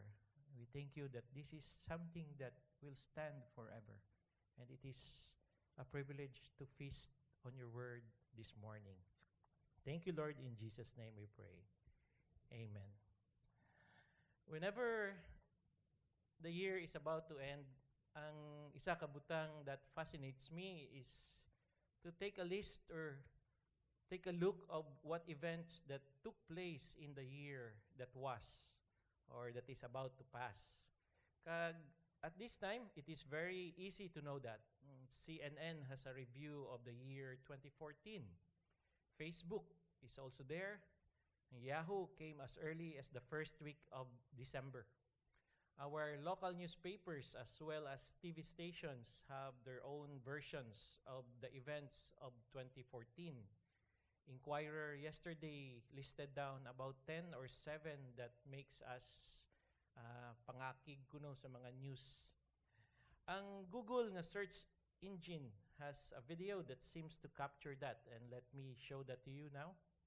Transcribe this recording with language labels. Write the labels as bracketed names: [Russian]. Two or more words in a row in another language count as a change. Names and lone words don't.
[English] We thank you that this is something that will stand forever. And it is a privilege to feast on your word this morning. Thank you, Lord. In Jesus' name we pray. Amen. Whenever the year is about to end, [Cebuano] ang isa ka butang [English] that fascinates me is to take a list or take a look of what events that took place in the year that was or that is about to pass. At this time, it is very easy to know that. CNN has a review of the year 2014. Facebook is also there. Yahoo came as early as the first week of December. Our local newspapers as well as TV stations have their own versions of the events of 2014. Inquirer yesterday listed down about 10 or 7 that makes us [Cebuano] pangakig kuno sa mga news. [English] Ang Google na search engine has a video that seems to capture that, and let me show that to you now.